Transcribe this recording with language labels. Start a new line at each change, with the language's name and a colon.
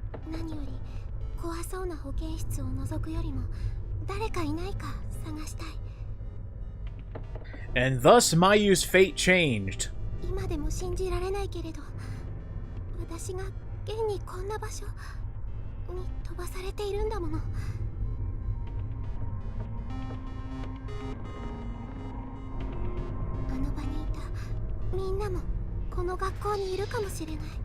Japanese: 何より怖そうな保健室を覗くよりも誰かいないか探したい。
English: And thus Mayu's fate changed.
Japanese: 今でも信じられないけれど、私が現にこんな場所に飛ばされているんだもの。あの場にいたみんなもこの学校にいるかもしれない。